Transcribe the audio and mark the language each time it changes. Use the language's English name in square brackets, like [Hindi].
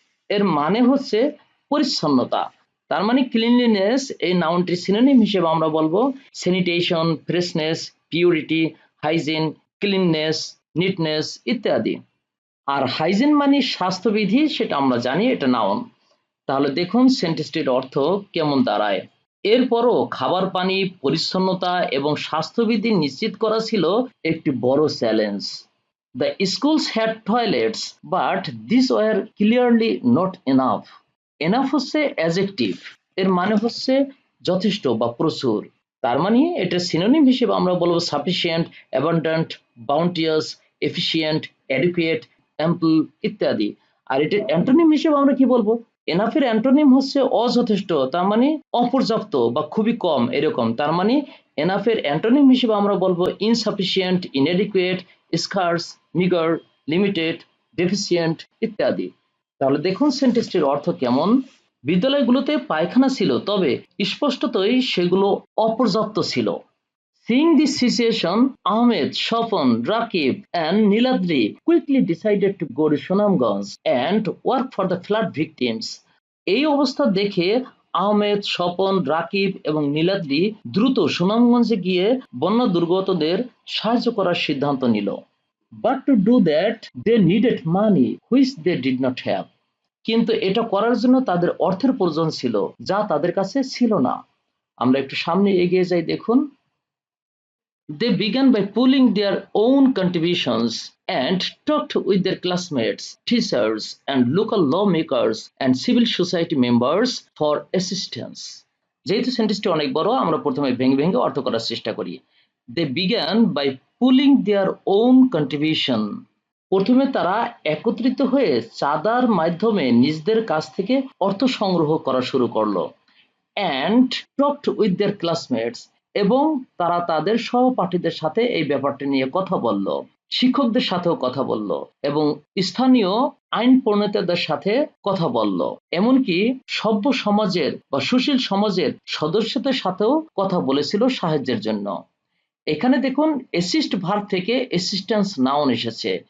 [Bangla] এর মানে হচ্ছে পরিচ্ছন্নতা। তার মানে ক্লিনলিনেস এই নাউনটির সিনোনিম হিসেবে আমরা বলবো sanitation, freshness, purity, hygiene, cleanness, নিটনেস ইত্যাদি। আর হাইজিন মানে স্বাস্থ্যবিধি, সেটা আমরা জানি এটা নাউন। তাহলে দেখুন সেন্টেন্সটির অর্থ কেমন দাঁড়ায়। এরপরও খাবার পানি, পরিচ্ছন্নতা এবং স্বাস্থ্যবিধি নিশ্চিত করা ছিল একটি বড় challenge. [English] The schools had toilets, but these were clearly not enough. [Bangla] Enough হচ্ছে অ্যাডজেক্টিভ, এর মানে হচ্ছে যথেষ্ট বা প্রচুর। তার মানে এটা সিনোনিম হিসেবে আমরা বলবো sufficient, abundant, বাউন্টিয়াস, efficient, adequate, ample ইত্যাদি। আর এটার অ্যান্টোনিম হিসেবে আমরা কি বলবো, এনাফের অ্যান্টোনিম হচ্ছে অযথেষ্ট, তার মানে অপর্যাপ্ত বা খুবই কম এরকম। তার মানে এনাফের অ্যান্টোনিম হিসেবে আমরা বলবো insufficient, inadequate, স্কার্স, meagre, limited, deficient ইত্যাদি। তাহলে দেখুন সেন্টেন্সটির অর্থ কেমন। বিদ্যালয়গুলোতে পায়খানা ছিল, তবে স্পষ্টতই সেগুলো অপর্যাপ্ত ছিল। [English] Seeing this situation, Ahmed, Shafan, Rakib and Niladri quickly decided to go to Sunamganj and work for the flood victims. [Bangla] এই অবস্থা দেখে আহমেদ, স্বপন, রাকিব এবং নীলাদ্রি দ্রুত সুনামগঞ্জে গিয়ে বন্যা দুর্গতদের সাহায্য করার সিদ্ধান্ত নিল। [English] But to do that, they needed money which they did not have. [Bangla] কিন্তু এটা করার জন্য তাদের অর্থের প্রয়োজন ছিল, যা তাদের কাছে ছিল না। আমরা একটু সামনে এগিয়ে যাই, দেখুন। [English] They began by pooling their own contributions and talked with their classmates, teachers, and local lawmakers and civil society members for assistance. [Bangla] যেহেতু সেন্টেন্সটি অনেক বড়, আমরা প্রথমে ভেঙে ভেঙে অর্থ করার চেষ্টা করি। [English] They began by pooling their own contribution. [Bangla] প্রথমে তারা একত্রিত হয়ে চাঁদার মাধ্যমে নিজেদের কাছ থেকে অর্থ সংগ্রহ করা শুরু করলো। [English] And talked with their classmates, [Bangla] এবং তারা তাদের সহপাঠীদের সাথে এই ব্যাপারটা নিয়ে কথা বলল, শিক্ষকদের সাথেও কথা বলল এবং স্থানীয় আইন প্রণেতাদের সাথে কথা বলল, এমনকি সভ্য সমাজের বা সুশীল সমাজের সদস্যদের সাথেও কথা বলেছিল সাহায্যের জন্য। এখানে দেখুন অ্যাসিস্ট ভার্ব থেকে অ্যাসিস্ট্যান্স নাউন এসেছে।